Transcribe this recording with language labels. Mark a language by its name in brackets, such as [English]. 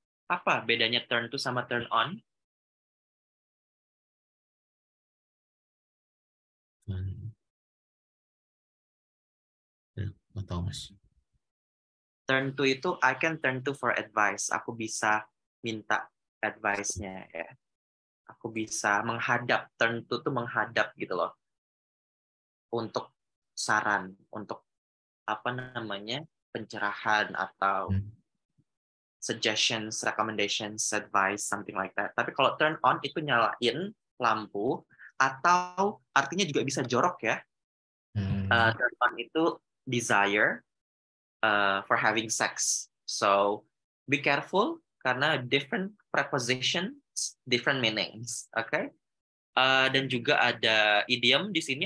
[Indonesian] Apa bedanya turn to sama turn on? Nggak tahu, Mas. [English] Turn to itu I can turn to for advice. [Indonesian] Aku bisa minta advice-nya ya. Aku bisa menghadap, turn to tuh menghadap gitu loh. Untuk saran, untuk apa namanya? Pencerahan atau [English] suggestions, recommendations, advice, something like that. [Indonesian] Tapi kalau turn on itu nyalain lampu atau artinya juga bisa jorok ya. [English] Turn on itu desire for having sex. So be careful karena different prepositions, different meanings. Okay? [Indonesian] Dan juga ada idiom di sini.